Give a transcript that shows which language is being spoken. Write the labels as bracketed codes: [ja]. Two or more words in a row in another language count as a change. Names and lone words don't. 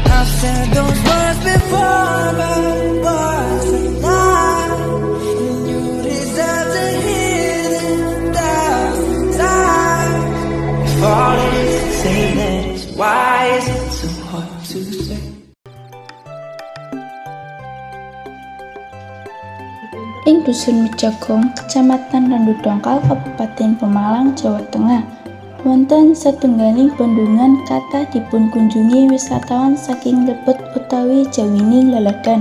[en] I've said those words before, but words are not. And you deserve to hear them 1,000 times. If all it is to say that is why is it so hard to say? [jv] Ing Dusun Mijagong, Kecamatan Randu Dongkal, Kabupaten Pemalang, Jawa Tengah, wonten satunggaling bendungan kathah dipunkunjungi wisatawan saking lebet utawi Jawini laladan.